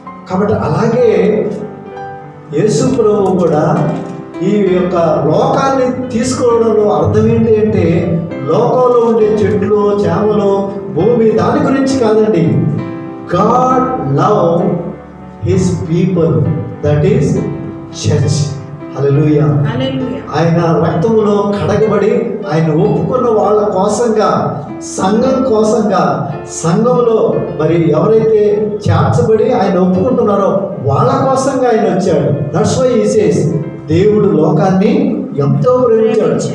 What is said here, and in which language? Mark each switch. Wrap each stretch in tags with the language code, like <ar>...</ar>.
<te>కాబట్టి అలాగే యేసు ప్రభువు కూడా ఈ యొక్క లోకాన్ని తీసుకోవడంలో అర్థం ఏంటి అంటే లోకంలో ఉండే చెట్లు, చేమలు, భూమి దాని గురించి కాదండి.</te> <en>God love his people, that is church.</en> <te>హల్లెలూయా. ఆయన రక్తములో కడగబడి ఆయన ఒప్పుకున్న వాళ్ళ కోసంగా, సంఘం కోసంగా, సంఘంలో మరి ఎవరైతే చేర్చబడి ఆయన ఒప్పుకుంటున్నారో వాళ్ళ కోసంగా ఆయన వచ్చాడు.</te> <en>that's why he says</en> <te>దేవుడు లోకాన్ని ఎంతో ప్రేమించాడు.</te>